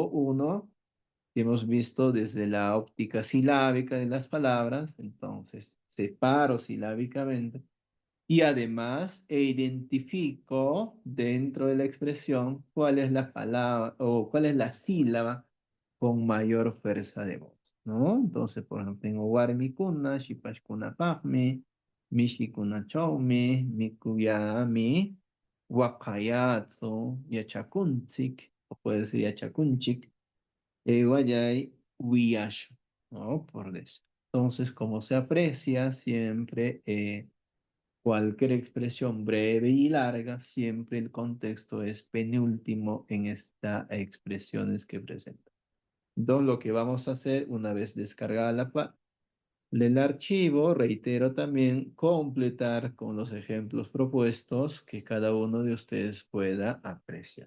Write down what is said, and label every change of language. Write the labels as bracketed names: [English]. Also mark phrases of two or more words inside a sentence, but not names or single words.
[Spanish] Uno que hemos visto desde la óptica silábica de las palabras, entonces separo silábicamente y además identifico dentro de la expresión cuál es la palabra o cuál es la sílaba con mayor fuerza de voz, ¿no? Entonces, por ejemplo, tengo [Quechua] warmikuna, shipashkuna pahmi, mishkikuna chawmi, mikuyami, wakayatsu, yachakunchik, [Spanish] o puede ser [Quechua] yachakunchik, guayay, wiyash, [Spanish] ¿no? Por eso. Entonces, como se aprecia siempre, cualquier expresión breve y larga, siempre el contexto es penúltimo en estas expresiones que presenta. Entonces, lo que vamos a hacer una vez descargada el archivo, reitero también, completar con los ejemplos propuestos que cada uno de ustedes pueda apreciar.